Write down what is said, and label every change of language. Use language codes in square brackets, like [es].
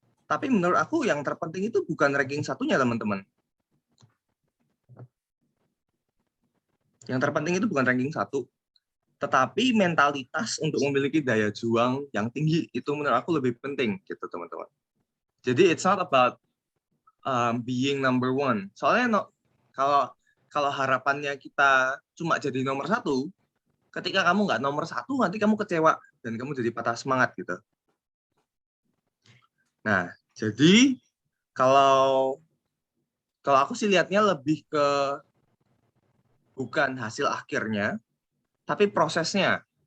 [id] Tapi menurut aku yang terpenting itu bukan ranking satunya, teman-teman. Yang terpenting itu bukan ranking 1, tetapi mentalitas untuk memiliki daya juang yang tinggi itu menurut aku lebih penting gitu, teman-teman. Jadi [en] it's not about being number one. [id] Soalnya kalau harapannya kita cuma jadi nomor 1, ketika kamu nggak nomor 1 nanti kamu kecewa dan kamu jadi patah semangat gitu. Nah, jadi kalau aku sih lihatnya lebih ke bukan hasil akhirnya, tapi prosesnya.